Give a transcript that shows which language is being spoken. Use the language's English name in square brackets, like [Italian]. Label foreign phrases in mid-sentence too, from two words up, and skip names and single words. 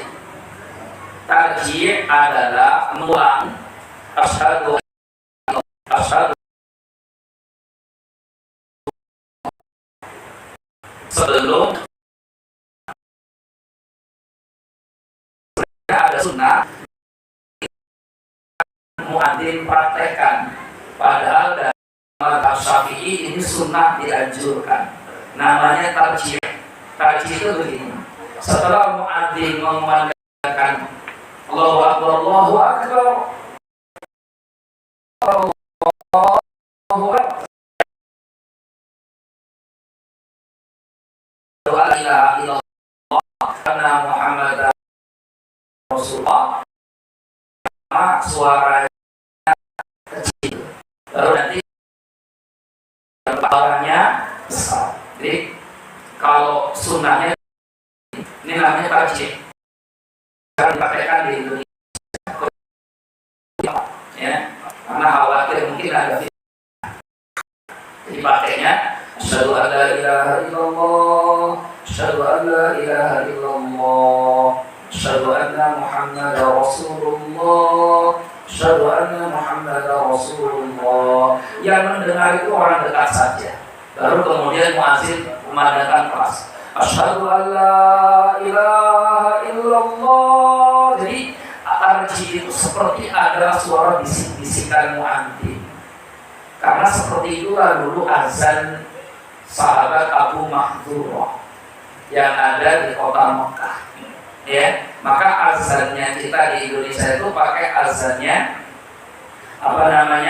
[Indonesian] Tarji' adalah mengulang asyhadu sebelum ada sunnah muadzin praktekkan Padahal dari mazhab Syafi'i ini sunnah dianjurkan. Namanya tarjih. Tarjih itu begini. Setelah muadzin mengumandangkan [Arabic] الله أكبر، الله أكبر، الله أكبر، لا إله إلا الله, [Indonesian] karena [Arabic] محمد رسول الله, [Indonesian] suaranya kecil. Lalu nanti orangnya besar. Jadi kalau sunnahnya ini namanya tarjih. Sekarang dipakaikan di Indonesia, ya, karena khawatir mungkin ada dipakainya. [Arabic] أشهد أن لا إله إلا الله، أشهد أن لا إله إلا الله، أشهد أن محمدا رسول الله، أشهد أن محمدا رسول الله. [Indonesian] Yang mendengar itu orang dekat saja. Baru kemudian muadzin memandangkan keras. [Arabic] أشهد أن لا إله إلا الله. [Indonesian] Jadi tarjih itu seperti ada suara bisik-bisikan muadzin. Karena seperti itulah dulu azan sahabat Abu Mahdhurah yang ada di kota Mekah. Ya, maka azannya kita di Indonesia itu pakai azannya apa namanya?